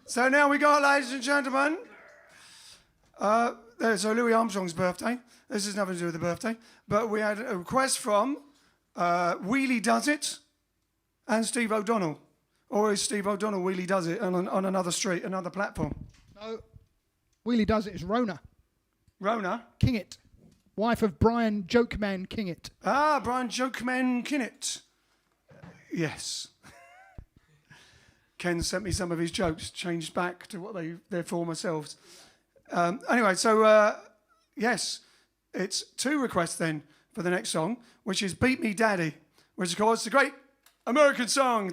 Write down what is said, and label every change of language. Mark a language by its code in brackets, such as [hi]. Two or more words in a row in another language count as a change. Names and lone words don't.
[en] So now we got, ladies and gentlemen, so Louis Armstrong's birthday. This has nothing to do with the birthday, but we had a request from Wheelie Does It and Steve O'Donnell. Or is Steve O'Donnell Wheelie Does It on another street, another platform? No. Wheelie Does It is Rona. Rona? Kingett. Wife of Brian Jokeman Kingett. Ah, Brian Jokeman Kingett. Yes. Ken sent me some of his jokes, changed back to what their former selves. Anyway, so yes, it's 2 requests then for the next song, which is Beat Me Daddy, which of course is a great American song.